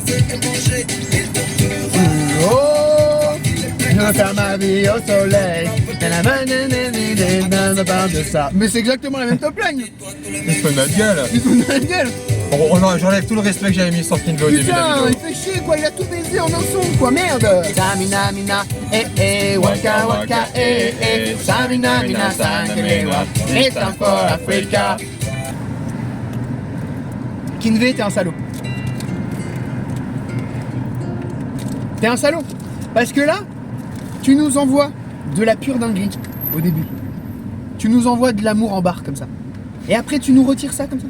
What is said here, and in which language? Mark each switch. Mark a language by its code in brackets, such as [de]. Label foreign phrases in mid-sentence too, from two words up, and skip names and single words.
[fr] Oh, je vais faire ma vie au soleil. On parle de ça. Mais c'est exactement la même top line. Il se fout de notre gueule. Il se fout de notre gueule. J'enlève tout le respect que j'avais mis sur Kingo au début de la Putain, il vidéo. fait chier quoi, il a tout baisé en un son quoi, merde. Samina mina, waka waka, Samina mina, sangalewa, [en] it's time for Africa. [fr] Kinvé, t'es un salaud. T'es un salaud. Parce que là, tu nous envoies de la pure dinguerie au début. Tu nous envoies de l'amour en barre comme ça. Et après, tu nous retires ça comme ça.